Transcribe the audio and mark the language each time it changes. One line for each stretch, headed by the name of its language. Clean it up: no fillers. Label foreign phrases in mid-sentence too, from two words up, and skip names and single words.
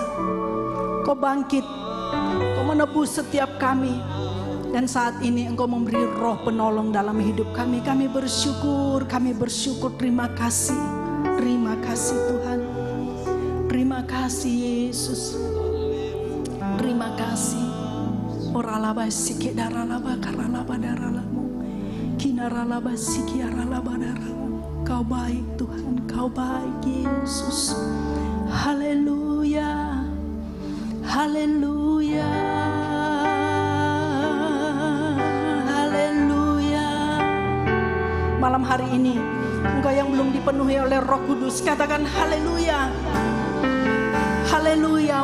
Indonesian: Kau bangkit, Kau menebus setiap kami, dan saat ini Engkau memberi Roh penolong dalam hidup kami. Kami bersyukur, terima kasih Tuhan. Terima kasih Yesus, terima kasih. Oralaba siki daralaba karalaba daralamu, kinaralaba siki aralaba daralamu. Kau baik Tuhan, Kau baik Yesus. Haleluya, haleluya, haleluya. Malam hari ini, engkau yang belum dipenuhi oleh Roh Kudus, katakan haleluya, haleluya.